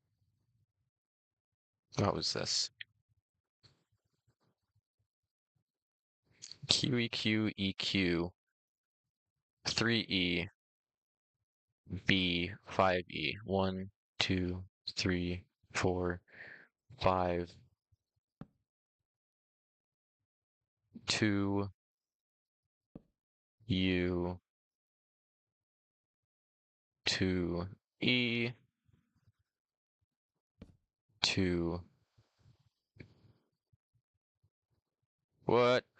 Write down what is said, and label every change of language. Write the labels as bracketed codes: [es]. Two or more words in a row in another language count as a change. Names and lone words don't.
[en] What was this? Q E Q E Q 3E, B, 5E. 1, 2, 3, 4, 5, 2, U, 2E, 2. What?